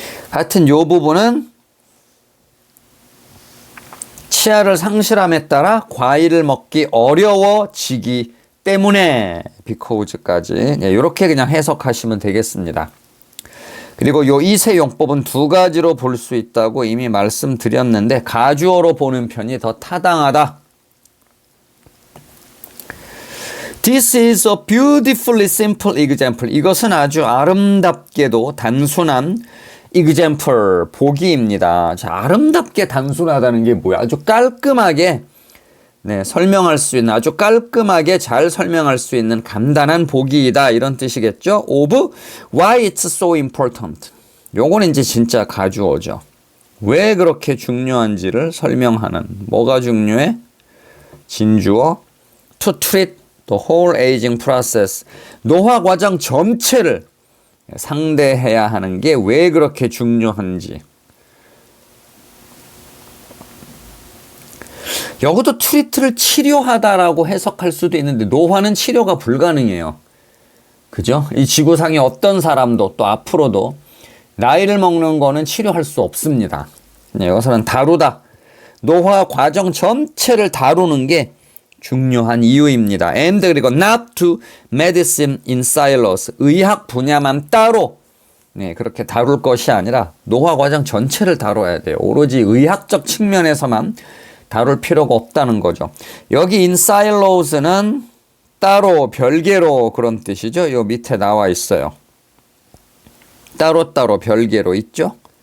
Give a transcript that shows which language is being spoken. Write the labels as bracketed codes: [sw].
[ko] 하여튼 요 부분은 치아를 상실함에 따라 과일을 먹기 어려워지기 때문에 because까지 이렇게 그냥 해석하시면 되겠습니다. 그리고 요 이세 용법은 두 가지로 볼 수 있다고 이미 말씀드렸는데 가주어로 보는 편이 더 타당하다. [en] This is a beautifully simple example. [ko] 이것은 아주 아름답게도 단순한 example, 보기입니다. 자, 아름답게 단순하다는 게 뭐야? 아주 깔끔하게 설명할 수 있는, 아주 깔끔하게 잘 설명할 수 있는 간단한 보기이다. 이런 뜻이겠죠? [en] Of why it's so important. [ko] 요거는 이제 진짜 가주어죠. 왜 그렇게 중요한지를 설명하는. 뭐가 중요해? 진주어. [en] To treat the whole aging process. [ko] 노화 과정 전체를 상대해야 하는 게 왜 그렇게 중요한지. 여기도 트리트를 치료하다라고 해석할 수도 있는데 노화는 치료가 불가능해요. 그죠? 이 지구상의 어떤 사람도 또 앞으로도 나이를 먹는 거는 치료할 수 없습니다. 여기서는 다루다. 노화 과정 전체를 다루는 게 중요한 이유입니다. [en] and [ko] 그리고 [en] not to medicine in silos. [ko] 의학 분야만 따로 네, 그렇게 다룰 것이 아니라 노화 과정 전체를 다뤄야 돼요. 오로지 의학적 측면에서만 다룰 필요가 없다는 거죠. 여기 in silos는 따로 별개로 그런 뜻이죠. 요 밑에 나와 있어요. 따로따로 별개로 있죠.